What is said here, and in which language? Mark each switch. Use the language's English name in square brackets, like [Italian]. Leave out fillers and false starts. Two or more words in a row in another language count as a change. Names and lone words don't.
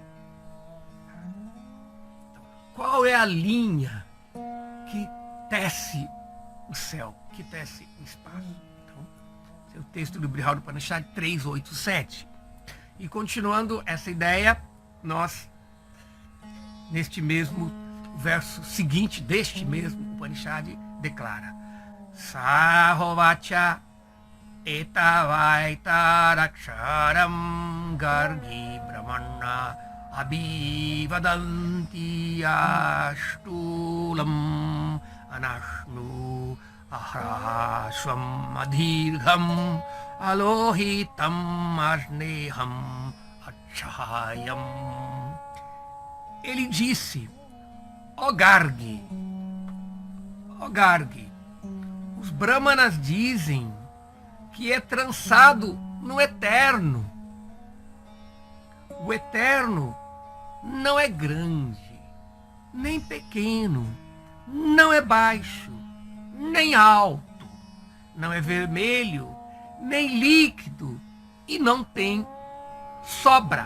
[Portuguese] Qual é a linha que tece o céu, que tece o espaço? Então, esse é o texto do Brihad Upanishad 3.8.7. E continuando essa ideia, nós, neste mesmo verso seguinte deste mesmo Upanishad, declara: [Sanskrit] Sahovacha etavaitaraksharam gargi brahmana abhivadanti ashtulam anashnu ahrashvam adhirgham alohitam asneham achayam. [Portuguese] Ele disse: ó Gargi, os brahmanas dizem que é trançado no eterno. O eterno não é grande, nem pequeno, não é baixo, nem alto, não é vermelho, nem líquido, e não tem sobra.